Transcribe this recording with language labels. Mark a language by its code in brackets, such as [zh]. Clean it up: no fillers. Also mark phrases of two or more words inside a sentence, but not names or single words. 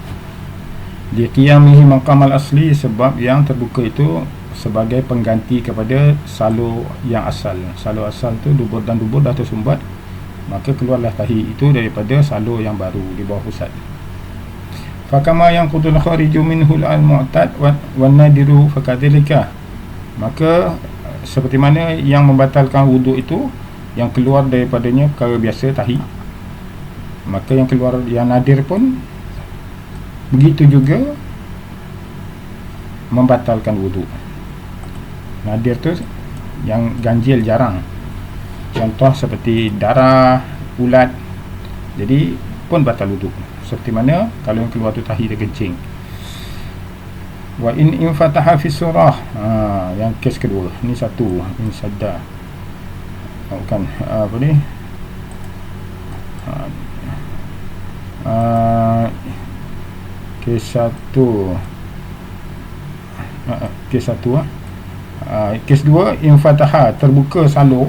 [ar] لقيامه مقام الأصل, [ms] sebab yang terbuka itu sebagai pengganti kepada salur yang asal. Salur asal tu dubur dan dubur dah tersumbat, maka keluarlah tahi itu daripada salur yang baru di bawah pusat. [ar] فكما ينقض الخارج منه المعتاد والنادر فكذلك, [ms] maka seperti mana yang membatalkan wuduk itu yang keluar daripadanya perkara biasa, tahi, maka yang keluar yang nadir pun begitu juga membatalkan wuduk. Nadir tu yang ganjil, jarang, contoh seperti darah, ulat, jadi pun batal wuduk. Seperti mana kalau yang keluar tu tahi dan kencing. [ar] وإن انفتح في سرة, [ms] yang kes kedua ni, satu [ar] إن سد, [ms] bukan apa ni, kes satu, kes dua, infataha, terbuka salur